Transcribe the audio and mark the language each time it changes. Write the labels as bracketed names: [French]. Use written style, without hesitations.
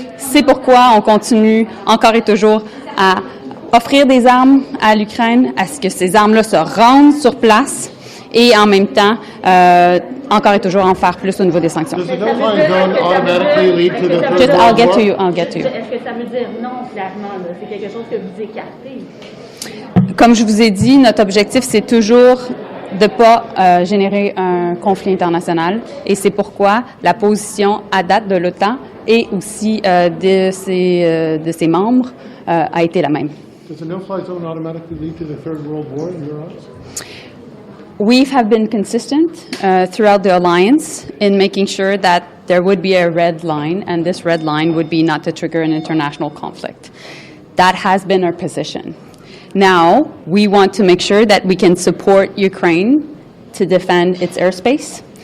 [French] C'est pourquoi on continue encore et toujours à offrir des armes à l'Ukraine, à ce que ces armes-là se rendent sur place, et en même temps, encore et toujours en faire plus au niveau des sanctions. [English] Does the no-fly zone automatically lead to the Third I'll World get War? to you. I'll get to you. [French] Est-ce que ça veut dire non, clairement? C'est quelque chose que vous écartez? Comme je vous ai dit, notre objectif, c'est toujours de ne pas générer un conflit international, et c'est pourquoi la position à date de l'OTAN et aussi de ses membres a été la même. [English] Does the no-fly zone automatically lead to the Third World War in your eyes? We have been consistent throughout the alliance in making sure that there would be a red line, and this red line would be not to trigger an international conflict. That has been our position. Now, we want to make sure that we can support Ukraine to defend its airspace.